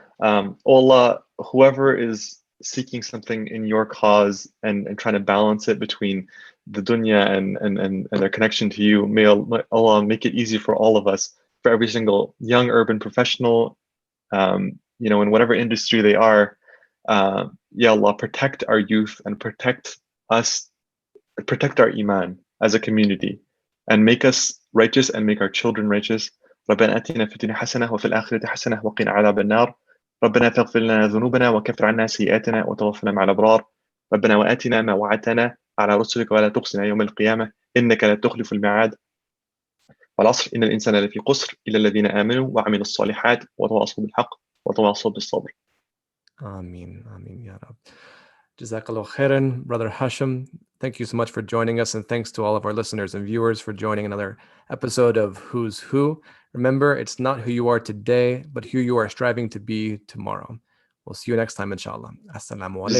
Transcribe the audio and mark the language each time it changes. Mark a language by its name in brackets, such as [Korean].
[English] Allah, whoever is seeking something in your cause and trying to balance it between the dunya and their connection to you, may Allah make it easy for all of us, for every single young urban professional, in whatever industry they are. Ya Allah, protect our youth and protect us, protect our iman as a community, and make us righteous and make our children righteous. [Arabic] ربنا آتنا في الدنيا حسنة وفي الآخرة حسنة وقنا عذاب النار. ربنا فاغفر لنا ذنوبنا وكفر عنا سيئاتنا وتوفنا مع الأبرار. ربنا وآتنا ما وعدتنا على رسلك ولا تخزنا يوم القيامة إنك لا تخلف الميعاد. والعصر إن الإنسان لفي خسر إلا الذين آمنوا وعملوا الصالحات وتواصوا بالحق وتواصوا بالصبر. Ameen, Ameen, Ya Rab. [English] Jazakallah khairan, Brother Hashim. Thank you so much for joining us, and thanks to all of our listeners and viewers for joining another episode of Who's Who. Remember, it's not who you are today, but who you are striving to be tomorrow. We'll see you next time, inshallah. Assalamu alaikum.